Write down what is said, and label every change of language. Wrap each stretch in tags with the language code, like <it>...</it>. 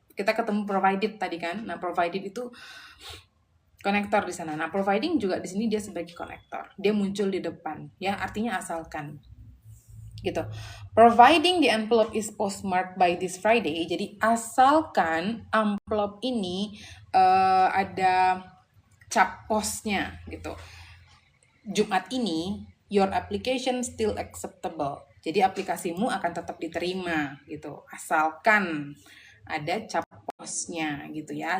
<id>Kita ketemu provided tadi kan. Nah, provided itu konektor di sana. Nah, providing juga di sini dia sebagai konektor. Dia muncul di depan, ya, artinya asalkan. Gitu.</id> <en>Providing the envelope is postmarked by this Friday.</en> <id>Jadi asalkan amplop ini ada cap posnya gitu.</id> <en>Jumat ini your application still acceptable.</en> <id>Jadi aplikasimu akan tetap diterima gitu. Asalkan ada cap posnya gitu ya.</id>